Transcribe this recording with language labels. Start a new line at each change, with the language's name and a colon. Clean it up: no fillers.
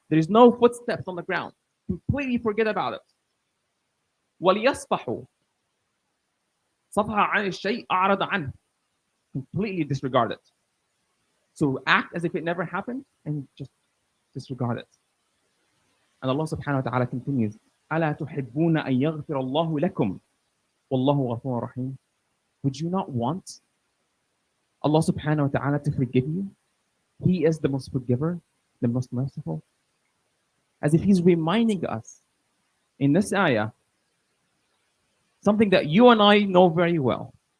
English: There is no footsteps on the ground. Completely forget about it.
Arabic: وَلْيَصْفَحُوا. صَفْحَ عَنِ الشَّيْءِ أَعْرَضَ عَنْهُ.
English: Completely disregard it. So act as if it never happened and just disregard it. And Allah subhanahu wa ta'ala continues,
Arabic: أَلَا تُحِبُّونَ أَن يَغْفِرَ اللَّهُ لَكُمْ وَاللَّهُ غَفُورٌ رَحِيمٌ.
English: Would you not want Allah subhanahu wa ta'ala to forgive you? He is the most forgiver, the most merciful. As if He's reminding us in this ayah something that you and I know very well.